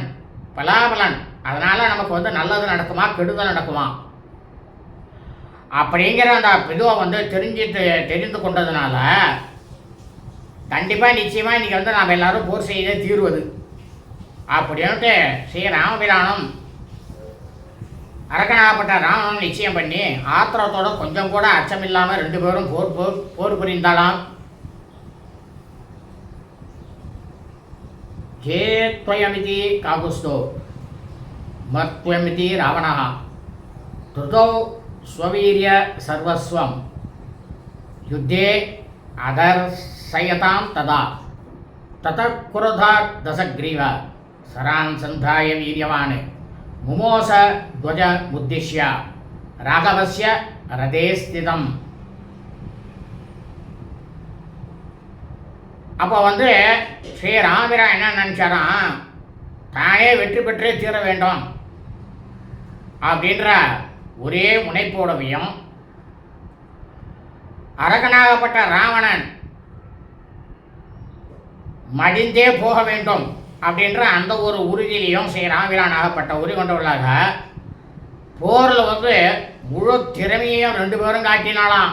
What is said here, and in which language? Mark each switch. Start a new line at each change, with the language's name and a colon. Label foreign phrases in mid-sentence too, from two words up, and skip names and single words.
Tamil: பலாபலன், அதனால் நமக்கு வந்து நல்லது நடக்குமா கெடுதல் நடக்குமா அப்படிங்கிற அந்த இதுவை வந்து தெரிந்து கொண்டதுனால கண்டிப்பாக நிச்சயமாக இன்றைக்கி வந்து நாம் எல்லோரும் போர் செய்தே தீர்வது அப்படின்ட்டு ஸ்ரீ ராமபிரானும் அரக்கனாகப்பட்ட ராவணனும் நிச்சயம் பண்ணி ஆத்திரத்தோட கொஞ்சம் கூட அச்சமில்லாமல் 2 பேரும் போர் புரிந்தாலாம்.
Sanskrit: हे त्वयमिति काकुत्स्थो मत्त्वमिति रावणः धृतौ स्ववीर्य सर्वस्वं युद्धे अदर्शयतां तदा ततः क्रोधात् दशग्रीव सरान् सन्धाय वीर्यवान् मुमोस ध्वजमुद्दिश्य राघवस्य रथे स्थितम्.
Tamil: அப்போ வந்து ஸ்ரீராமபிரான் என்ன நினச்சாராம், தானே வெற்றி பெற்றே தீர வேண்டும் அப்படின்ற ஒரே முனைப்போடவையும் அரக்கனாகப்பட்ட ராவணன் மடிந்தே போக வேண்டும் அப்படின்ற அந்த ஒரு உறுதியிலையும் ஸ்ரீராமபிரான் ஆகப்பட்ட உறுதி கொண்டவர்களாக போரில் வந்து முழு திறமையையும் ரெண்டு பேரும் காட்டினாலாம்.